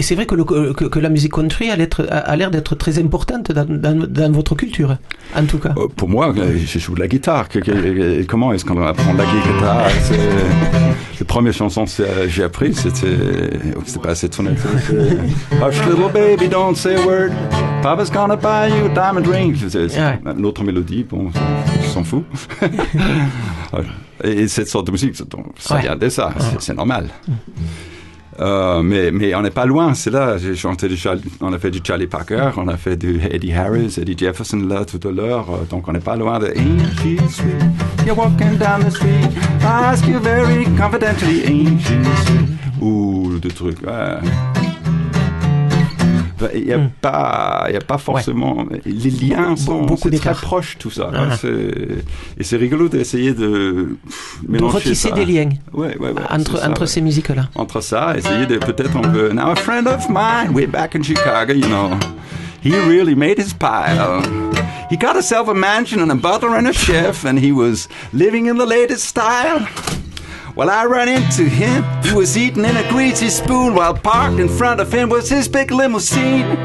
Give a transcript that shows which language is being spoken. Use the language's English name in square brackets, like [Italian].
[French] c'est vrai que la musique country a l'air d'être très importante dans votre culture, en tout cas. Pour moi, je joue de la guitare. Comment est-ce qu'on apprend la guitare? Les premières chansons que j'ai apprises, c'était pas assez tonné. [English] Hush little baby, don't say a word. Papa's gonna buy you a diamond ring. [French] C'est une autre mélodie, bon, on s'en fout. Et cette sorte de musique, ça vient de ça, c'est normal. Mais on n'est pas loin, c'est là, j'ai chanté on a fait du Charlie Parker, on a fait du Eddie Harris, Eddie Jefferson là tout à l'heure, donc on n'est pas loin de [English] Ain't she sweet, you're walking down the street, I ask you very confidentially, ain't she sweet, [French] ou des trucs, il n'y a pas forcément. Les liens sont très proches, tout ça. Et c'est rigolo d'essayer de mélanger. De retisser ça. Des liens entre ça, ces musiques-là. Entre ça, essayer de. Peut-être on peut. [English] Now, a friend of mine, way back in Chicago, you know, he really made his pile. He got himself a mansion and a butler and a chef, and he was living in the latest style. Well, I ran into him, he was eating in a greasy spoon, while parked in front of him was his big limousine.